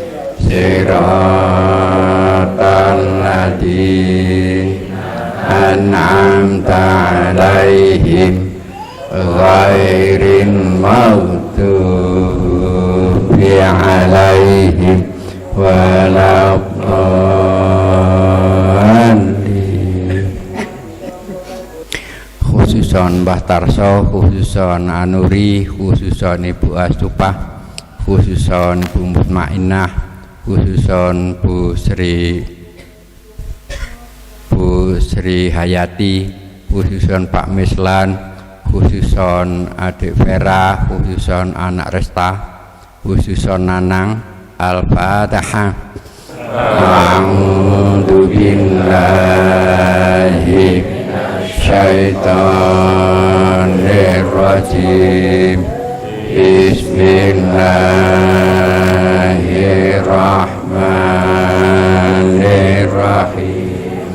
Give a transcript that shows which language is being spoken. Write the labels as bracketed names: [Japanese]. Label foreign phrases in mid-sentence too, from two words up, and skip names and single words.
[Arabic] صراط الذين أنعمت عليهم غير المغضوب عليهم ولا الضالين. [Javanese] Khususon Mbah Tarso, khususon Anuri, khususon Ibu Astupah, khususon Bu Mutmainah, khususon Bu Sri Hayati, khususon Pak Mislan, khususon Adik Vera, khususon Anak Resta, khususon Nanang. [Arabic] Al-Fatihah. أعوذ بالله الشيطان الرجيم. Bismillahirrahmanirrahim.